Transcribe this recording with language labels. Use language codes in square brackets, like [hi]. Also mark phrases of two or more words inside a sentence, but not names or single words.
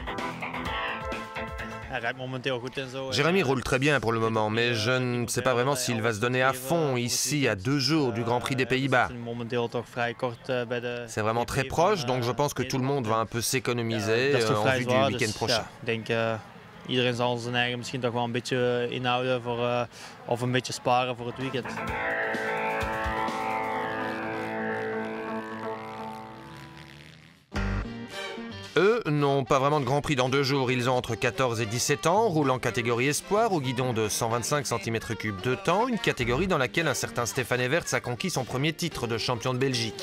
[fr] Jérémy roule très bien pour le moment, mais je ne sais pas vraiment s'il va se donner à fond ici à 2 jours du Grand Prix des Pays-Bas. C'est vraiment très proche, donc je pense que tout le monde va un peu s'économiser en vue du week-end prochain. [nl] Iedereen zal zijn eigen misschien toch wel een beetje inhouden of een beetje sparen voor het weekend. [fr] Eux n'ont pas vraiment de Grand Prix dans 2 jours. Ils ont entre 14 et 17 ans, roulent en catégorie espoir au guidon de 125 cm3 de temps, une catégorie dans laquelle un certain Stéphane Everts a conquis son premier titre de champion de Belgique.